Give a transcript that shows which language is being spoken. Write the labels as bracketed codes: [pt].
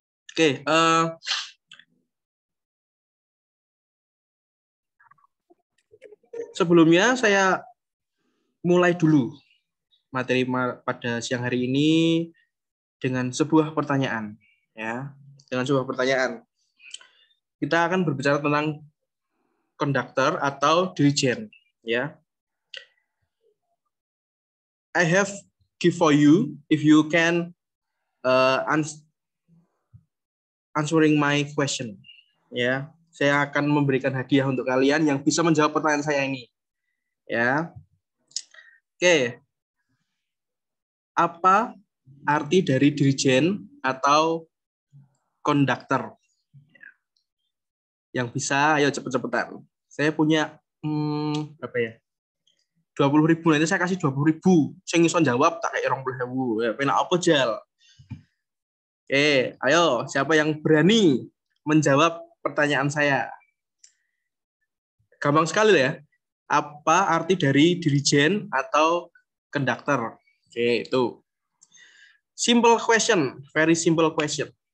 [id] Oke, sebelumnya saya mulai dulu materi pada siang hari ini dengan sebuah pertanyaan, ya. Dengan sebuah pertanyaan. Kita akan berbicara tentang konduktor atau dirijen, ya. [en] I have give for you if you can answering my question, ya. [id] Saya akan memberikan hadiah untuk kalian yang bisa menjawab pertanyaan saya ini, ya. Oke. Apa arti dari dirijen atau konduktor? Yang bisa, ayo cepet-cepetan. Saya punya berapa ya? 20.000, nanti saya kasih 20.000. Saya ngison jawab tak kayak 20.000. Ya, [jv] penak apa jal? [id] Oke, ayo siapa yang berani menjawab pertanyaan saya? Gampang sekali ya. Apa arti dari dirijen atau konduktor? Oke, itu. [en] Simple question, very simple question.